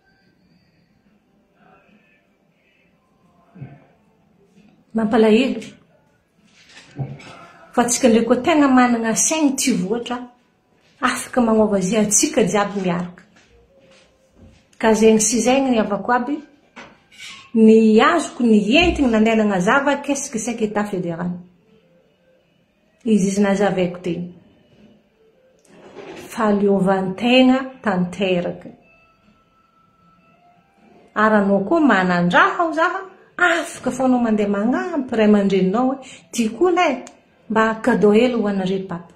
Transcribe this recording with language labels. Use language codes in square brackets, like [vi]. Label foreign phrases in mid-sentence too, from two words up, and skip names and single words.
[mg] Mampalahelo. Fa tsika ndray koa tegna manana saigny ty voatra, afaka magnova zay atsika jiaby miaraka. Ka zegny sy zegny ny avako aby, ny azoko ny entigny nandeha nagnazava [fr] qu'est-ce que c'est qu'état fédéral. [mg] Izy nazavaiko tegny. Fahaleovantegna tanteraka. Aranao koa manandraha ho zaha, afaka foanao mandeha magnampy ray aman-dreninao hoe tiako lay mba cadeau hely ho anare papa.